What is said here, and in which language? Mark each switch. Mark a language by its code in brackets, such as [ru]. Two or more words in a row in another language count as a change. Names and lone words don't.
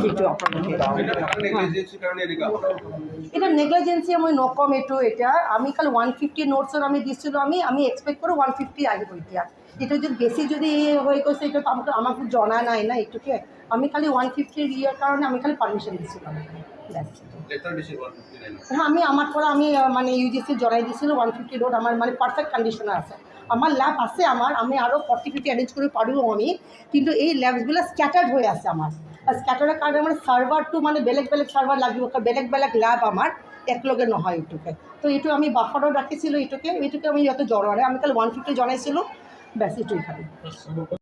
[as] এইটো আপোনালোকে এটা নেগলিজেঞ্চি মই নকম। এইটো এতিয়া আমি খালি 150 নোটছৰ আমি দিছিলোঁ, আমি এক্সপেক্ট কৰোঁ 150 আহিব। এতিয়া এইটো যদি বেছি যদি হৈ গৈছে এইটো আমাক জনা নাই না। এইটোকে আমি খালি 150 ইয়াৰ কাৰণে আমি খালি পাৰ্মিশ্যন দিছিলোঁ। হ্যাঁ আমি আমার পৰা আমি মানে UGC জনাই দিছিলোঁ 150 নোট আমার মানে [en] perfect condition [as] আছে। [bn] আমার ল্যাব আছে, আমি আরও 40-50 অ্যারেঞ্জ করে পারবো আমি, কিন্তু এই ল্যাবসগুলো স্ক্যাটার্ড হয়ে আছে আমার। [as] আর স্ক্যাটার্ডের কারণে আমার সার্ভারটো মানে বেলেগ সার্ভার লাগিব, বেলেগ ল্যাব আমার একলগে নহয়। এইটোকে তো এইটো আমি বাফারও রাখিছিলোঁ। এইটোকে আমি যত জনাই আমি কালি 150 জনাইছিলোঁ, ব্যাস এইটোই খালি।